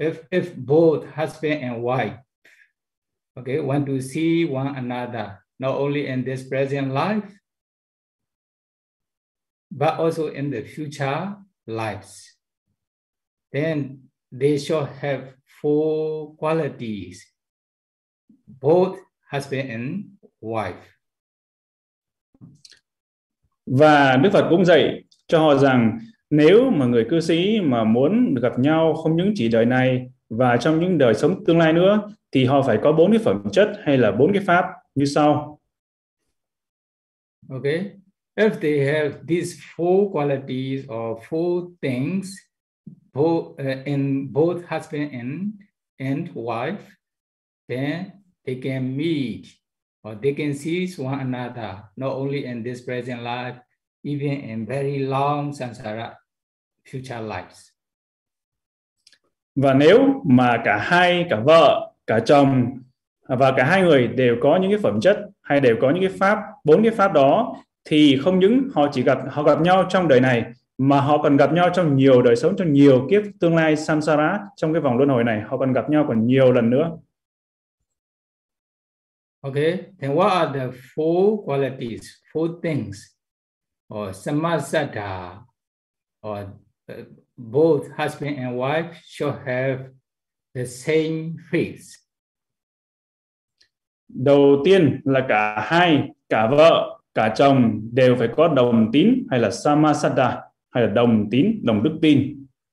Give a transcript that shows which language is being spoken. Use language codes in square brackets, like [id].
[en] If both husband and wife, okay, want to see one another, not only in this present life, but also in the future lives, then they shall have four qualities, both husband and wife. [vi] Và Đức Phật cũng dạy cho họ rằng nếu mà người cư sĩ mà muốn được gặp nhau không những chỉ đời này và trong những đời sống tương lai nữa, thì họ phải có bốn cái phẩm chất hay là bốn cái pháp như sau. [en] Okay, if they have these four qualities or four things both, in both husband and wife, then they can meet or they can see one another, not only in this present life, even in very long samsara future lives. [vi] Và nếu mà cả hai, cả vợ, cả chồng và cả hai người đều có những cái phẩm chất hay đều có những cái pháp, bốn cái pháp đó, thì không những họ chỉ gặp, họ gặp nhau trong đời này, mà họ còn gặp nhau trong nhiều đời sống, trong nhiều kiếp tương lai samsara, trong cái vòng luân hồi này, họ còn gặp nhau còn nhiều lần nữa. [en] Okay, then what are the four qualities, four things, or samasada, or both husband and wife should have the same faith? [vi] Đầu tiên là cả hai, cả vợ, cả chồng đều phải có đồng tín hay là samasada, hay là đồng tín, đồng đức tin.